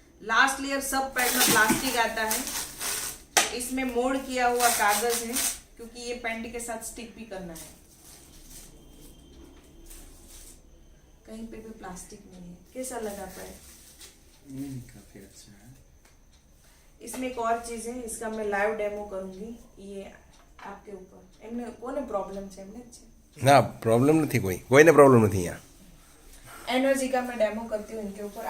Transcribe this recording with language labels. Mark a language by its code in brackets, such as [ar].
[hi] Last layer सब pad में plastic आता है. इसमें मोल्ड किया हुआ कागज है क्योंकि ये पैंट के साथ स्टिक भी करना है. कहीं पे भी प्लास्टिक नहीं है. कैसा लगा पैड? काफी अच्छा है. इसमें एक और चीज है, इसका मैं लाइव डेमो करूंगी. ये आपके ऊपर [gu] એમને કોને પ્રોબ્લેમ છે? એમને જ છે ના પ્રોબ્લેમ નથી, કોઈને પ્રોબ્લેમ નથી અહીંયા. [hi] एनर्जी का मैं डेमो करती हूँ इनके ऊपर.